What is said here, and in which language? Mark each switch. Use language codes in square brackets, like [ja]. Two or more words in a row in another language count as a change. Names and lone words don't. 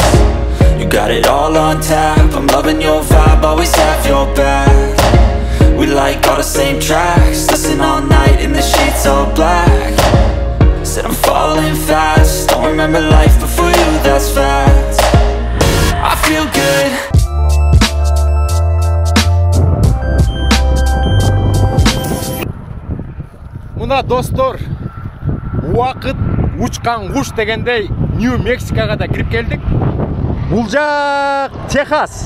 [en] You got it all on tap, I'm loving your vibe, always have your back. We like all the same tracks, listen all night in the sheets all black. Said I'm falling fast, don't remember life before you, that's fact. I feel good. [ky] Мына достор, уақыт учкан куш дегендей Нью-Мексикага да кирип келдик. Бул жак Техас.